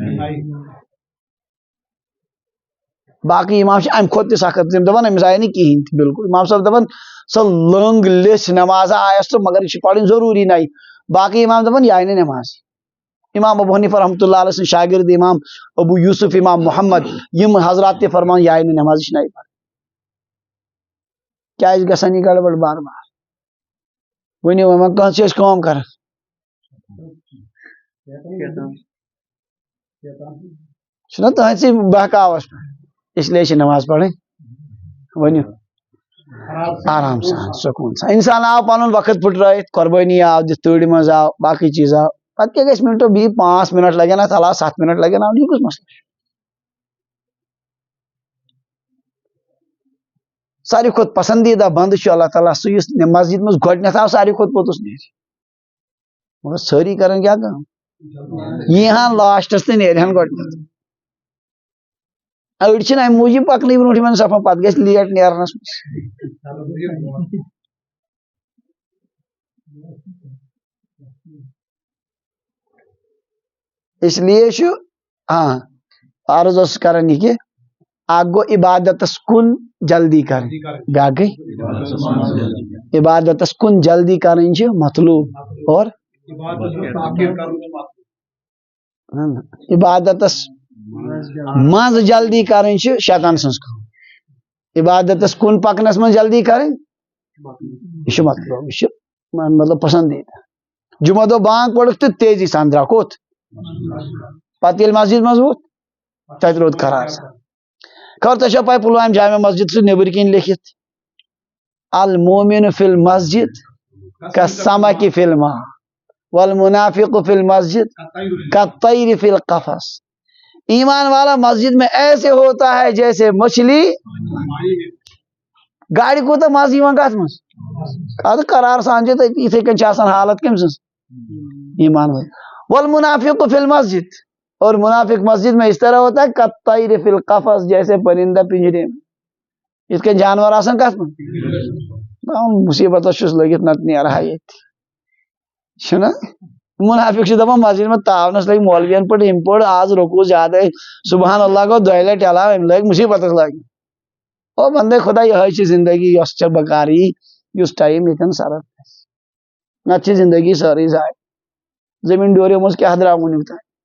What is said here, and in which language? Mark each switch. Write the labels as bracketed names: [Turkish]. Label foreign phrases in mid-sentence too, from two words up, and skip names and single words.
[Kashmiri] باقٕے امام چھِ اَمہِ کھۄتہٕ تہِ سخت تِم دَپان أمِس آیہِ نہٕ کِہینۍ تہِ بالکل امام صٲب دَپان سۄ لٔنٛگ لیٚژھ نٮ۪مازا آیس تہٕ مگر یہِ چھِ پرٕنۍ ضروٗری نَیہِ باقٕے امام دَپان یہِ آیہِ نہٕ نٮ۪ماز امام ابو حنیفہ [Arabic] رحمتہ اللہ علیہ [Kashmiri] سٕنٛدۍ شاگرد امام ابو یوسف امام محمد یِم حضرات تہِ فرمان یہِ آیہِ نہٕ نٮ۪ماز یہِ چھِ نَیہِ پرٕنۍ کیٛازِ گژھان یہِ گڑبڑ بار بار ؤنِو وۄنۍ کانٛہہ چھِ أسۍ کٲم کران چھُنہ تُہنٛدسٕے بہکاوس پٮ۪ٹھ [Urdu] اس لیے [Kashmiri] چھِ نٮ۪ماز پرٕنۍ ؤنِو آرام سان سکوٗن سان اِنسان آو پَنُن وقت پھٕٹرٲیِتھ قۄربٲنی آو دِتھ تۭرِ منٛز آو باقٕے چیٖز آو پَتہٕ کیٛاہ گژھِ مِنٹو بیٚیہِ 5 مِنٹ لگن اَتھ علاوٕ 7 مِنٹ لگن آو یہِ کُس مسلہٕ چھُ ساروی کھۄتہٕ پسندیٖدہ بنٛدٕ چھُ اللہ تعالیٰ سُہ یُس مسجد منٛز گۄڈٕنیتھ آو ساروی کھۄتہٕ پوٚتُس نیرِ مگر سٲری کران کیٛاہ کٲم یی ہن لاسٹس تہٕ نیرِ ہن گۄڈٕنیتھ أڑۍ چھِنہٕ اَمہِ موٗجوٗب پکنٕے برونٛٹھ یِمن صفن پتہٕ گژھِ لیٹ نیرنس منٛز [Urdu] اس لیے [Kashmiri] چھُ عرض اوسُس کران یہِ کہِ اکھ گوٚو عبادتس کُن جلدی کرٕنۍ بیاکھ گٔے عبادتس کُن جلدی کرٕنۍ چھِ مطلوب اور عبادتس منٛز جلدی کرٕنۍ چھِ شیطان سٕنٛز کٲم عبادتس کُن پکنس منٛز جلدی کرٕنۍ یہِ چھُ مطلب یہِ چھُ مطلب پسندیٖدہ جمعہ دۄہ بانگ پٔرٕکھ تہٕ تیزی سان درٛاو کوٚت پتہٕ ییٚلہِ مسجد منٛز ووت تتہِ روٗد قرار سان خبر تۄہہِ چھو پاے پُلوامہِ جامع مسجد چھُ نیبٕرۍ کِنۍ لیکھِتھ [Arabic] المومن فی المسجد کالسمک فی الماء والمنافق فی المسجد کالطیر فی القفص [Urdu] ایمان والا مسجد میں ایسے ہوتا ہے جیسے مچھلی [Kashmiri] گاڑِ کوٗتاہ مزٕ یِوان کتھ منٛز ادٕ قرار سان چھِ تٔتی یِتھٕے کٔنۍ چھِ آسان حالت کٔمۍ سٕنٛز ایمان وٲلۍ [Arabic] والمنافق فی المسجد [Urdu] اور منافق مسجد میں اس طرح ہوتا ہے [Arabic] کالطیر فی القفص [Urdu] جیسے پرندہ پنجرے میں [Kashmiri] یِتھ کٔنۍ جانور آسان کتھ منٛز مُصیبتس چھُس لٔگِتھ نتہٕ نیرہا ییٚتہِ چھُنہ منافق چھِ دپان مسجد منٛز تاونس لٔگۍ مولوین پٲٹھۍ یِم پٲٹھۍ آز رُکوٗ زیادٕ [Arabic] سبحان اللہ [Kashmiri] گوٚو 2 لٹہِ علاوٕ أمۍ لٲگۍ مُصیبتس لٲگۍ او بندے خۄدا یِہے چھِ زندگی یۄس چھےٚ بکار یی یُس ٹایم ییٚتٮ۪ن صرف گژھِ نتہٕ چھِ زندگی سٲرٕے ضایہِ زٔمیٖن ڈوریو منٛز کیٛاہ درٛاو وُنیُک تام